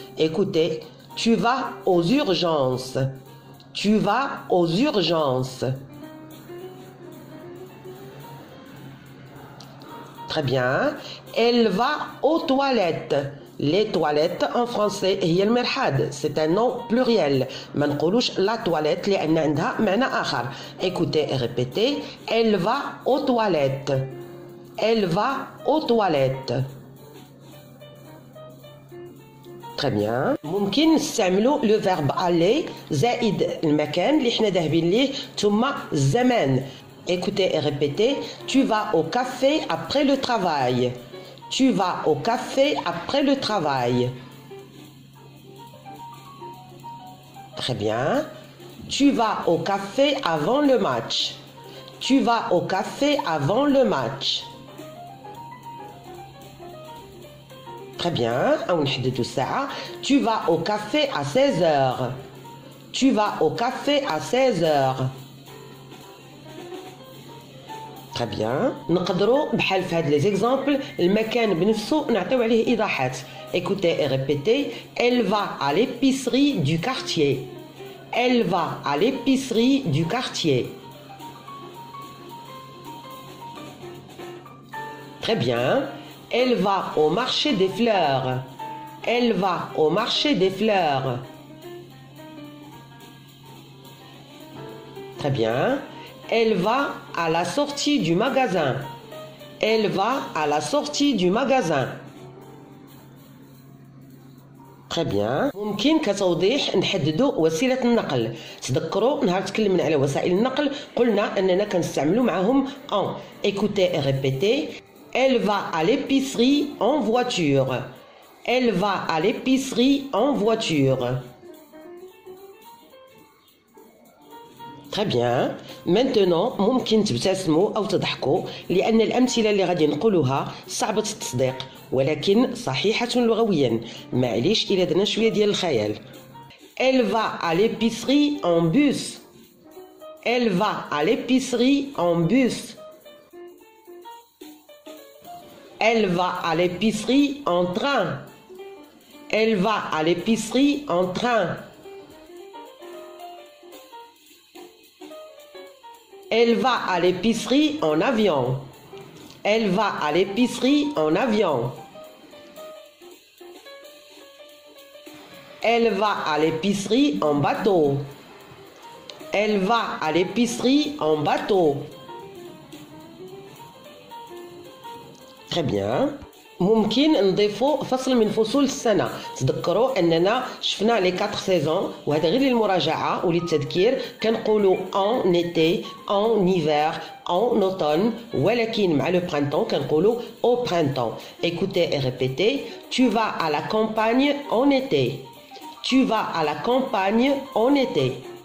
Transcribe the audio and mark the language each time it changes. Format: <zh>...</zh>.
<fr>Écoutez. Tu vas aux urgences. Tu vas aux urgences. Très bien. Elle va aux toilettes. Les toilettes en français</fr> <ar>هي المرحاض.</ar> <fr>C'est un nom pluriel.</fr> <ar>ما نقولوش</ar> <fr>la toilette</fr> <ar>لأن عندها معنى آخر.</ar> <fr>Écoutez et répétez. Elle va aux toilettes. Elle va aux toilettes. Très bien.</fr> <ar>ممكن نستعملوا</ar> <fr>le verbe aller</fr> <ar>زائد المكان اللي حنا ذاهبين ليه ثم الزمان.</ar> <fr>Écoutez et répétez. Tu vas au café après le travail. Tu vas au café après le travail. Très bien. Tu vas au café avant le match. Tu vas au café avant le match. Très bien. Tu vas au café à 16h. Tu vas au café à 16h. Très bien.</fr> <ar>نقدروا بحال في هاد</ar> <fr>les exemples</fr> <ar>المكان بنفسه نعطيو عليه إيضاحات.</ar> <fr>Écoutez et répétez. Elle va à l'épicerie du quartier. Elle va à l'épicerie du quartier. Très bien. Elle va au marché des fleurs. Elle va au marché des fleurs. Très bien. Elle va à la sortie du magasin. Elle va à la sortie du magasin. Très bien.</fr> <ar>ممكن كتوضيح نحددوا وسيلة النقل. تذكروا نهار تكلمنا على وسائل النقل قلنا أننا كنستعملوا معهم en.</ar> <fr>Écoutez et répétez. Elle va à l'épicerie en voiture. Elle va à l'épicerie en voiture. Très bien.</fr> <ar>Maintenant ممكن تبتسموا أو تضحكوا لأن الأمثلة اللي غادي نقولوها صعبة التصديق ولكن صحيحة لغويا. معليش إلا درنا شوية ديال الخيال.</ar> <fr>Elle va à l'épicerie en bus. Elle va à l'épicerie en bus. Elle va à l'épicerie en train. Elle va à l'épicerie en train. Elle va à l'épicerie en avion. Elle va à l'épicerie en avion. Elle va à l'épicerie en bateau. Elle va à l'épicerie en bateau. Très bien.</fr> <ar>ممكن نضيفوا فصل من فصول السنة. تذكروا أننا شفنا</ar> <fr>لي 4 سيزون</fr> <ar>وهذا غير للمراجعة وللتذكير. كنقولوا</ar> <fr>en été, en hiver, en automne</fr> <ar>ولكن مع</ar> <fr>le printemps</fr> <ar>كنقولوا</ar> <fr>au printemps. Écoutez et répétez. Tu vas à la campagne en été. Tu vas à la campagne en été.</fr>